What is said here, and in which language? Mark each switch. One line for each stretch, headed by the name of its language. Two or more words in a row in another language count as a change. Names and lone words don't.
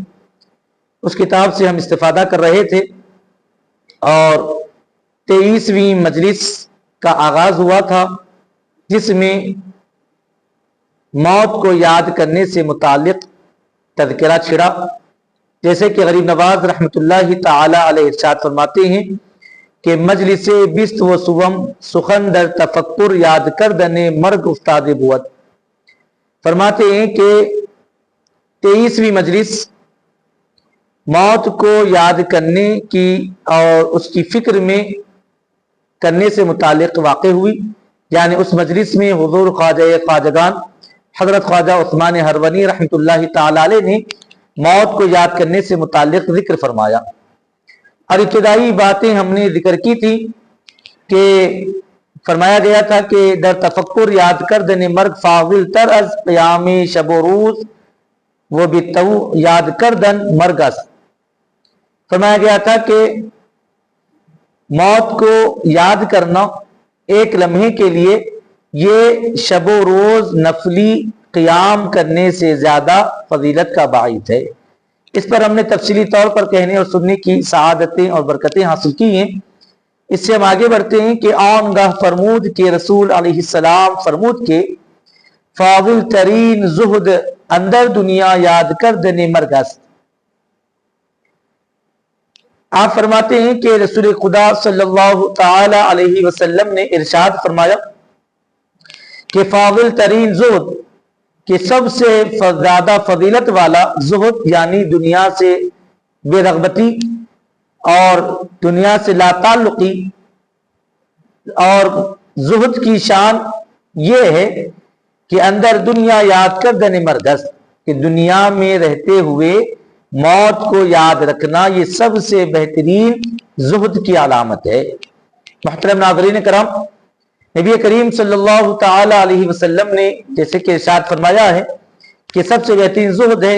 Urdu: اس کتاب سے ہم استفادہ کر رہے تھے، اور 23ویں مجلس کا آغاز ہوا تھا، جس میں موت کو یاد کرنے سے متعلق تذکرہ چھڑا، جیسے کہ غریب نواز
Arabic: رحمۃ اللہ تعالی علیہ
Urdu: ارشاد فرماتے ہیں کہ
Persian: مجلس بست و سوم سخن در تفکر یاد کردن مرگ استاد بود۔
Urdu: فرماتے ہیں کہ 23ویں مجلس موت کو یاد کرنے کی اور اس کی فکر میں کرنے سے متعلق واقع ہوئی، یعنی اس مجلس میں حضور خواجگان حضرت خواجہ عثمان ہرونی
Arabic: رحمۃ اللہ تعالی علیہ
Urdu: نے موت کو یاد کرنے سے متعلق ذکر فرمایا، اور ابتدائی باتیں ہم نے ذکر کی تھی کہ فرمایا گیا تھا کہ
Persian: در تفکر یاد کردن مرگ فاضل تر از قیام شب و روز وہ بتو یاد کردن مرگ است۔
Urdu: فرمایا گیا تھا کہ موت کو یاد کرنا ایک لمحے کے لیے یہ شب و روز نفلی قیام کرنے سے زیادہ فضیلت کا باعث ہے۔ اس پر ہم نے تفصیلی طور پر کہنے اور سننے کی سعادتیں اور برکتیں حاصل کی ہیں۔ اس سے ہم آگے بڑھتے ہیں کہ
Persian: آن گاہ فرمود کے رسول علیہ السلام فرمود کے فاضل ترین زہد اندر دنیا یاد کردن مرگ است۔
Urdu: آپ فرماتے ہیں کہ رسول خدا
Arabic: صلی اللہ تعالی علیہ وسلم
Urdu: نے ارشاد فرمایا کہ فاضل
Persian: ترین زہد،
Urdu: کہ سب سے زیادہ فضیلت والا زہد، یعنی دنیا سے بے رغبتی اور دنیا سے لا تعلقی، اور زہد کی شان یہ ہے کہ
Persian: اندر دنیا یاد کردن مرگ است،
Urdu: کہ دنیا میں رہتے ہوئے موت کو یاد رکھنا یہ سب سے بہترین زہد کی علامت ہے۔ محترم ناظرین کرام، نبی کریم
Arabic: صلی اللہ تعالی علیہ وسلم
Urdu: نے جیسے کہ ارشاد فرمایا ہے کہ سب سے بہترین زہد ہے۔